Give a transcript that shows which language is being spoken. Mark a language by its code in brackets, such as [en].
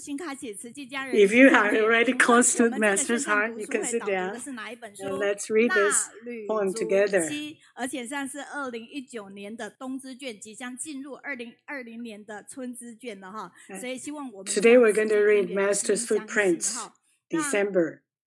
[en] If you are already close to Master's heart, you can sit down and let's read this poem together. [zh] 而且现在是2019年的冬之卷，即将进入2020年的春之卷了哈，所以希望我们 [en] Today we're going to read Master's Footprints, December.